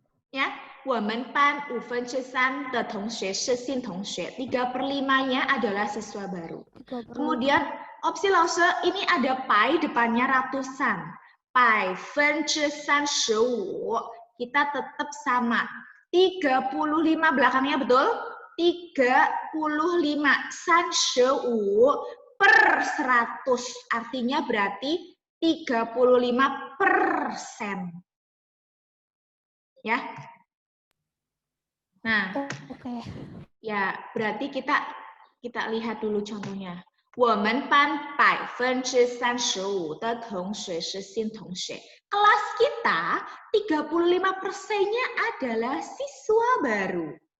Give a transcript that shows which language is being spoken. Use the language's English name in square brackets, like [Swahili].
[Chinese] Ya, 我们班5/3的同学是新同学. [Indonesian] 3/5-nya adalah siswa baru. Kemudian Opsilose ini ada pai depannya ratusan. Pai 35. Kita tetap sama. 35 belakangnya betul? 35. 35/100. Artinya berarti 35%. Ya. Nah, Oke. ya berarti kita lihat dulu contohnya. [Chinese] 我们班35%的同学是新同学. [Indonesian] Kelas kita 35%-nya adalah siswa baru.